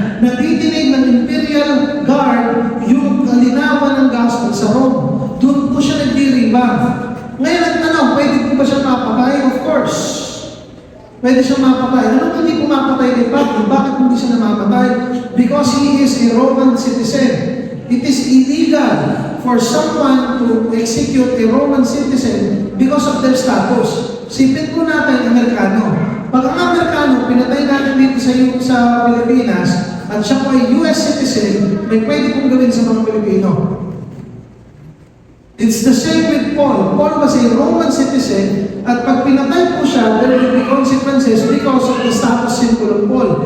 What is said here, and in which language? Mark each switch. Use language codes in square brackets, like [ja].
[tl] Natidinig ng Imperial Guard yung kalinawan ng gospel sa Rome. Doon po siya nagdiriba. Ngayon ang tanong, pwede po ba siya mapatay? [en] Of course. [tl] Pwede siya mapatay. Ano hindi po mapatay ni Pablo? Bakit hindi siya namapatay? [en] Because he is a Roman citizen. It is illegal for someone to execute a Roman citizen because of their status. [tl] Sipin po natin ang Amerikano. Pag ang Amerikano, pinatay natin dito sa Pilipinas, at siya po ay US citizen, may pwede pong gawin sa mga Pilipino. [en] It's the same with Paul. Paul was a Roman citizen, [tl] at pag pinatay po siya, [en] there will be consequences because of the status symbol of Paul.